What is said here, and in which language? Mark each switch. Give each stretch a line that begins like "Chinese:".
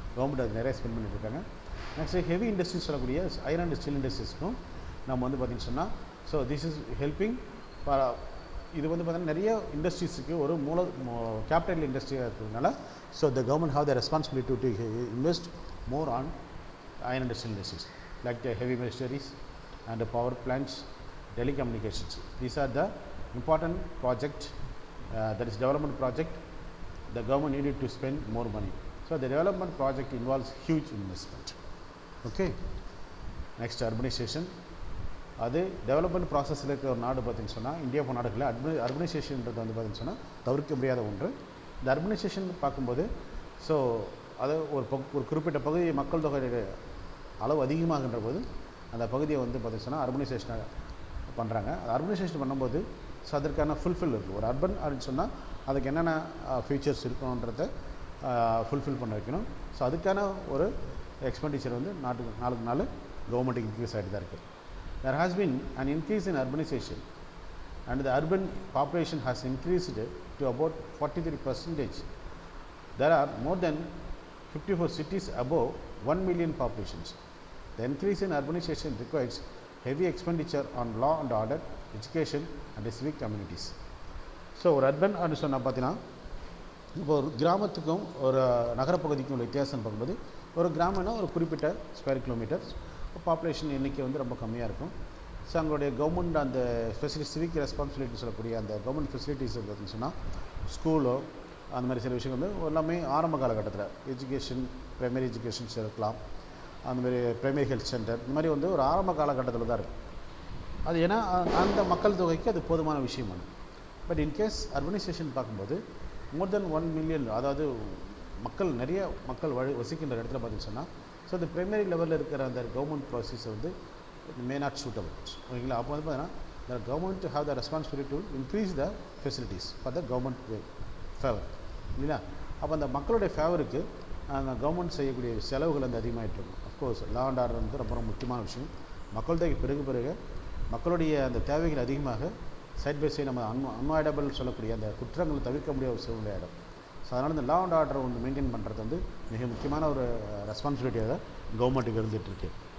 Tamil: Government அது நிறைய spend பண்ணிட்டுருக்காங்க. நெக்ஸ்ட் ஹெவி இண்டஸ்ட்ரீஸ் சொல்லக்கூடிய ஐரன் அண்ட் ஸ்டீல் இண்டஸ்ட்ரீஸ்க்கும் நம்ம வந்து பார்த்திங்கன்னு சொன்னால் so this is helping for இது வந்து பார்த்திங்கன்னா நிறைய இண்டஸ்ட்ரீஸுக்கு ஒரு கேபிட்டல் இண்டஸ்ட்ரியாக இருக்கிறதுனால
English: So the government have the responsibility to invest more on iron and steel industries like the heavy machineries and power plants, telecommunications. These are the important project that is development project. The government needed to spend more money. So the development project involves huge investment. Okay. Next, urbanization.
Tamil: அது development ப்ராசஸில் இருக்கிற ஒரு நாடு பார்த்திங்கன்னு சொன்னால் India போன்ற நாடுகளில் அர்பனைசேஷன்ன்றது வந்து பார்த்திங்கன்னு சொன்னால் தவிர்க்க முடியாத ஒன்று. இந்த அர்பனைசேஷன் பார்க்கும்போது ஸோ அது ஒரு குறிப்பிட்ட பகுதி மக்கள் தொகை அளவு அதிகமாகின்ற போது அந்த பகுதியை வந்து பார்த்திங்கன்னு சொன்னால் அர்பனைசேஷனை பண்ணுறாங்க. அர்பனைசேஷன் பண்ணும்போது ஸோ அதற்கான ஃபுல்ஃபில் இருக்குது. ஒரு அர்பன் அப்படின்னு சொன்னால் அதுக்கு என்னென்ன ஃபீச்சர்ஸ் இருக்கணுன்றதை ஃபுல்ஃபில் பண்ண வைக்கணும். ஸோ அதுக்கான ஒரு எக்ஸ்பெண்டிச்சர் வந்து நாளுக்கு நாள் கவர்மெண்ட்டுக்கு இன்க்ரீஸ் ஆகிட்டு தான் இருக்குது.
English: There has been an increase in urbanization and the urban population has increased to about 43%. There are more than 54 cities above 1 million populations. The increase in urbanization requires heavy expenditure on law and order, education and civic communities.
Tamil: So ஒரு urban அப்படின்னு சொன்னால் பார்த்தீங்கன்னா இப்போ ஒரு கிராமத்துக்கும் ஒரு நகரப்பகுதிக்கும் உள்ள வித்தியாசம் பார்க்கும்போது ஒரு கிராமம்னா ஒரு குறிப்பிட்ட ஸ்கொயர் கிலோமீட்டர்ஸ் பாப்புலேஷன் எண்ணிக்கை வந்து ரொம்ப கம்மியாக இருக்கும். ஸோ அவங்களுடைய கவர்மெண்ட் அந்த சிவிக் ரெஸ்பான்சிபிலிட்டி சொல்லக்கூடிய அந்த கவர்மெண்ட் ஃபெசிலிட்டிஸ் பார்த்தீங்கன்னு சொன்னால் ஸ்கூலோ அந்த மாதிரி சில விஷயங்கள் வந்து எல்லாமே ஆரம்ப காலகட்டத்தில் எஜுகேஷன் ப்ரைமரி எஜுகேஷன்ஸ் இருக்கலாம், அந்த மாதிரி ப்ரைமரி ஹெல்த் சென்டர் இந்த மாதிரி வந்து ஒரு ஆரம்ப காலகட்டத்தில் தான் இருக்குது. அது ஏன்னா அந்த மக்கள் தொகைக்கு அது போதுமான விஷயம். பட் இன்கேஸ் அர்பனைசேஷன் பார்க்கும்போது மோர் தென் 1 மில்லியன், அதாவது நிறைய மக்கள் வசிக்கின்ற இடத்துல பார்த்தீங்கன்னு சொன்னால் ஸோ இந்த ப்ரைமரி லெவலில் இருக்கிற அந்த கவர்மெண்ட் ப்ராசஸை வந்து மே நாட் சூட்டபிள். ஓகேங்களா? அப்போ வந்து பார்த்தீங்கன்னா
English: the government to have the responsibility to increase the facilities for the government favor.
Tamil: இல்லைங்களா? அப்போ அந்த மக்களுடைய ஃபேவருக்கு அந்த கவர்மெண்ட் செய்யக்கூடிய செலவுகள் வந்து அதிகமாகிட்டு இருக்கும். அஃப்கோர்ஸ் லா அண்ட் ஆர்டர் வந்து ரொம்ப முக்கியமான விஷயம். மக்கள் தொகை பிறகு மக்களுடைய அந்த தேவைகள் அதிகமாக சைட் பை சைடு நம்ம அன்வாய்டபிள் சொல்லக்கூடிய அந்த குற்றங்களை தவிர்க்க முடியாத ஒரு சூழ்நிலை ஆகிடும். ஸோ அதனால் இந்த லா அண்ட் ஆர்டரை வந்து மெயின்டைன் பண்ணுறது வந்து மிக முக்கியமான ஒரு ரெஸ்பான்சிபிலிட்டியாக கவர்மெண்ட்டுக்கு இருந்துகிட்ருக்கு.